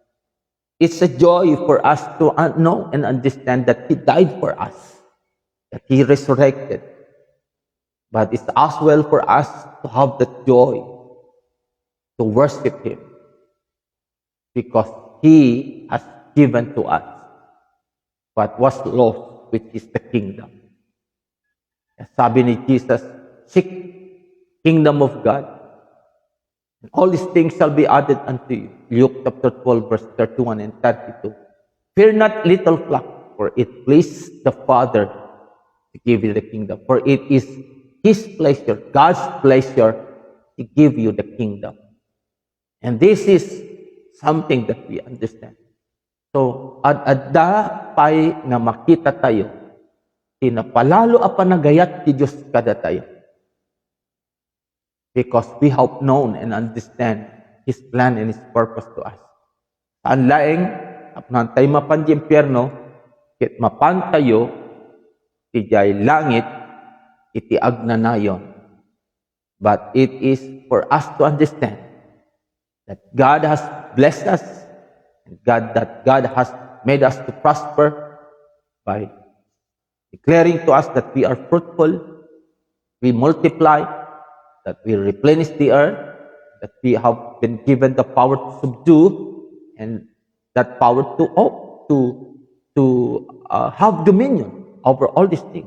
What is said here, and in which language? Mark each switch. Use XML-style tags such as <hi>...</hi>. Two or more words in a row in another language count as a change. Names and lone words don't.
<en>It's a joy for us to know and understand that he died for us, that he resurrected. But it's as well for us to have that joy to worship him, because he has given to us what was lost, which is the kingdom.</en> <tl>Sabi ni Jesus,</tl> <en>seek kingdom of God, and all these things shall be added unto you. Luke chapter 12, verse 31 and 32. Fear not, little flock, for it pleased the Father to give you the kingdom. For it is his pleasure, God's pleasure, to give you the kingdom. And this is something that we understand. So,</en> <ilo>ad-adda pay nga makita tayo, tinapalalo a panagayat ti Diyos kada tayo.</ilo> <en>Because we have known and understand his plan and his purpose to us.</en> <ilo>Saan laeng, apnan tayo mapan di impyerno, kit mapan tayo, ti jay langit, iti agnanayon.</ilo> <en>But it is for us to understand that God has blessed us, and that God has made us to prosper by declaring to us that we are fruitful, we multiply, that we replenish the earth, that we have been given the power to subdue, and that power to have dominion over all these things.</en>